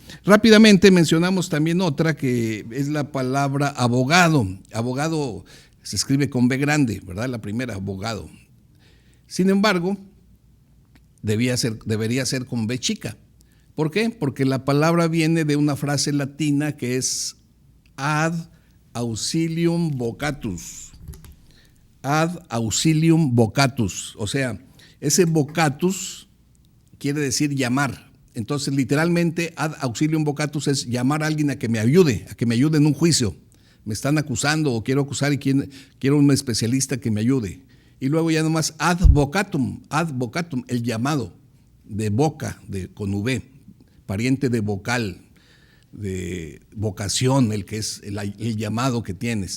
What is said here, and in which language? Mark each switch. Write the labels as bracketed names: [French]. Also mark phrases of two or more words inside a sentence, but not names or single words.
[Spanish] Rápidamente mencionamos también otra que es la palabra abogado. Abogado se escribe con B grande, ¿verdad? La primera, abogado. Sin embargo, debería ser con B chica. ¿Por qué? Porque la palabra viene de una frase latina que es [Latin] ad auxilium vocatus. Ad auxilium vocatus. [Spanish] O sea, ese vocatus quiere decir llamar. Entonces, literalmente, [Latin] ad auxilium vocatus [Spanish] es llamar a alguien a que me ayude en un juicio. Me están acusando o quiero acusar y quiero un especialista que me ayude. Y luego ya nomás [Latin] ad vocatum, [Spanish] el llamado de boca, con V, pariente de vocal, de vocación, el que es el llamado que tienes.